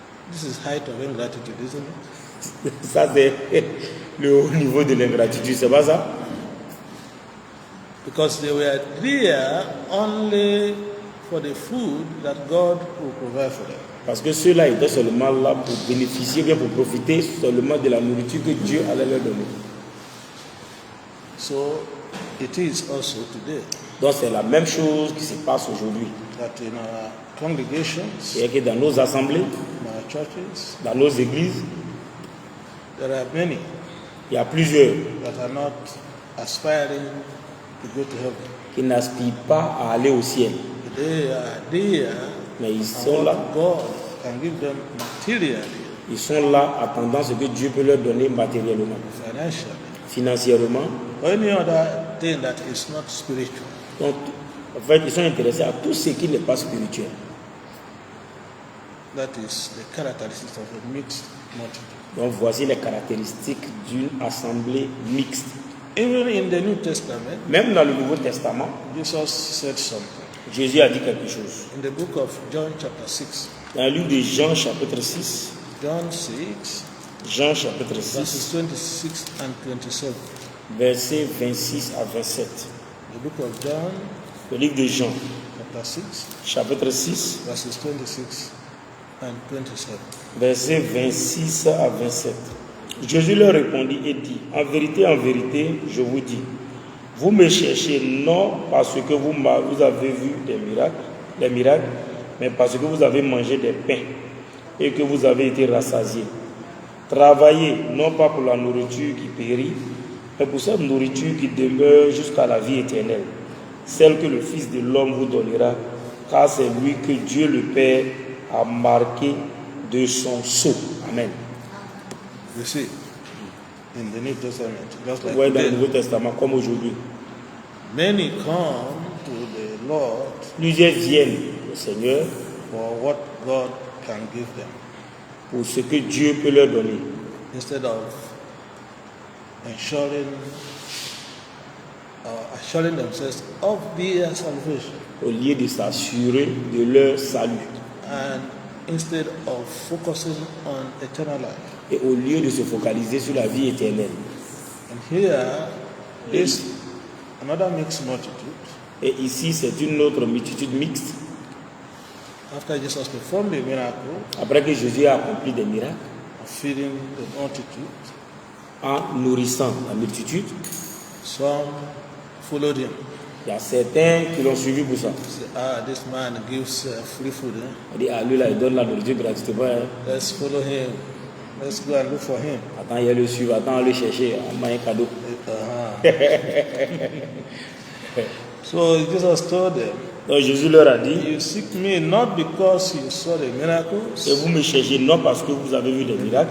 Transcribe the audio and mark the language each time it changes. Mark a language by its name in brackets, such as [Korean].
[English] This is height of ingratitude, isn't it? [French] Ça, c'est le haut niveau de l'ingratitude, c'est pas ça? [English] Because they were there only for the food that God will provide for them. [French] Parce que ceux-là étaient seulement là pour bénéficier, bien pour profiter seulement de la nourriture que Dieu allait leur donner. [English] So it is also today [French] Donc c'est la même chose qui se passe aujourd'hui. [English] that in our congregations, [French] C'est que dans nos assemblées, [English] in our churches, [French] dans nos églises, [English] there are many [French] il y a plusieurs [English] that are not aspiring to go to heaven. [French] qui n'aspirent pas à aller au ciel. [English] They are there, [French] Mais ils [English] and [French] sont là, [English] what God can give them materially, [French] ils sont là attendant ce que Dieu peut leur donner matériellement, [English] financially, [French] financièrement. [English] or any other thing that is not spiritual. [French] Donc, en fait, ils sont intéressés à tout ce qui n'est pas spirituel. [English] That is the characteristics of a mixed multitude. [French] Donc, voici les caractéristiques d'une assemblée mixte. [English] Even in the New Testament, [French] Même dans le Nouveau Testament, [English] Jesus said something. [French] Jésus a dit quelque chose. [English] In the book of John chapter 6, [French] Dans le livre de Jean, chapitre 6, [English] John 6, [French] Jean, chapitre [English] verses [French] 6, [English] 26 and 27. [French] versets 26 à 27. [English] The book of John [French] Le livre de Jean, [English] chapter 6, [French] chapitre 6, [English] verses 26 and 27. [French] versets 26 à 27. Jésus leur répondit et dit, en vérité, je vous dis, vous me cherchez non parce que vous avez vu des miracles, mais parce que vous avez mangé des pains et que vous avez été rassasiés. Travaillez non pas pour la nourriture qui périt, mais pour cette nourriture qui demeure jusqu'à la vie éternelle, celle que le Fils de l'homme vous donnera, car c'est lui que Dieu le Père a marqué de son sceau. Amen. [English] You see, in the New Testament, just like [French] Ouais, dans le [English] today, [French] Nouveau Testament, comme aujourd'hui, [English] many come to the Lord [French] plusieurs viennent au Seigneur [English] for what God can give them [French] pour ce que Dieu peut leur donner, [English] instead of assuring themselves of their salvation, [French] au lieu de s'assurer de leur salut, [English] and instead of focusing on eternal life. [French] et au lieu de se focaliser sur la vie éternelle. [English] And here is another mixed multitude. [French] Et ici, c'est une autre multitude mixte. [English] After Jesus performed the miracle [French] Après que Jésus a accompli des miracles, [English] of feeding the multitude, [French] en nourrissant la multitude, [English] some followed him. [French] il y a certains qui l'ont suivi pour ça. [English] Say, this man gives free food. [French] On dit, ah, lui là, il donne la nourriture gratuitement. Hein. [English] Let's follow him. Let's go and look for him. [French] Attends, il y a le suivre, attends, le chercher, on m'a un cadeau. [English] So Jesus told them, [French] Donc Jésus leur a dit, [English] you seek me not because you saw the miracles, [French] et vous me cherchez non parce que vous avez vu des miracles,